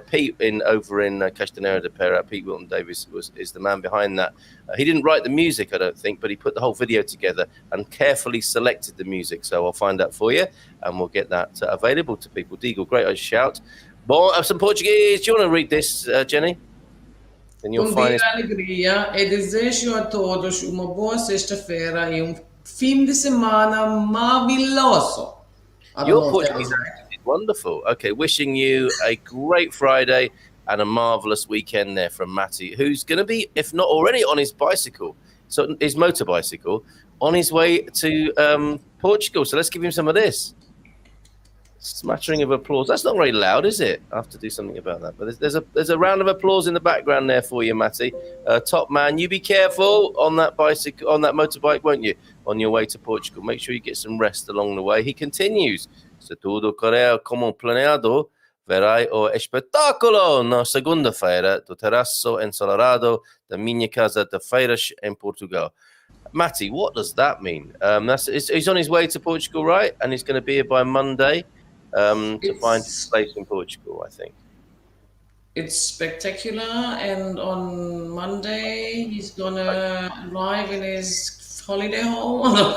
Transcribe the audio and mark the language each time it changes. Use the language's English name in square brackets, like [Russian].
[English] Pete over in Castanera de Pera. Pete Wilton Davis is the man behind that. He didn't write the music, I don't think, but he put the whole video together and carefully selected the music. So I'll find out for you and we'll get that available to people. Deagle, great shout. Bom, some Portuguese. Do you want to read this, Jenni? [Portuguese] Bom dia, alegria, e desejo a todos uma boa sexta-feira e fim de semana maravilhoso. [English] Your Portuguese accent is wonderful. Okay, wishing you a great Friday and a marvellous weekend there from Matty, who's going to be, if not already, on his bicycle, so his motor bicycle, on his way to Portugal. So let's give him some of this. Smattering of applause. That's not very loud, is it? I have to do something about that. But there's a round of applause in the background there for you, Matty. Top man, you be careful on that bicycle, on that motorbike, won't you? On your way to Portugal. Make sure you get some rest along the way. He continues. [Portuguese] Se tudo correr como planeado, Verrai o espetáculo na segunda-feira do terraço ensolarado da minha casa de feiras em Portugal. [English] Matty, what does that mean? He's on his way to Portugal, right? And he's going to be here by Monday to find his place in Portugal, I think. It's spectacular, and on Monday he's gonna arrive in his holiday home.